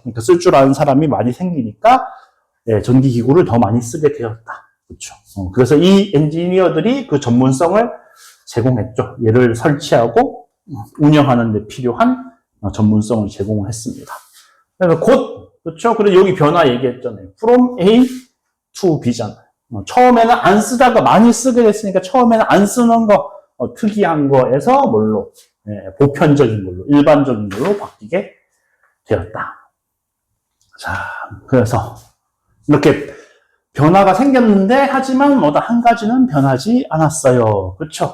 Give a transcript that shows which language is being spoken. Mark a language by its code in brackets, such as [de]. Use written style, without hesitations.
[ko] 그러니까 쓸 줄 아는 사람이 많이 생기니까 전기기구를 더 많이 쓰게 되었다. 그렇죠? 그래서 이 엔지니어들이 그 전문성을 제공했죠. 얘를 설치하고 운영하는 데 필요한 전문성을 제공을 했습니다. 그래서 그렇죠? 그래서 여기 변화 얘기했잖아요. [en] From A to B잖아요. [ko] 처음에는 안 쓰다가 많이 쓰게 됐으니까 처음에는 안 쓰는 거, 특이한 거에서 뭘로, 보편적인 걸로, 일반적인 걸로 바뀌게 되었다. 자, 그래서 이렇게 변화가 생겼는데, 하지만 한 가지는 변하지 않았어요. 그렇죠?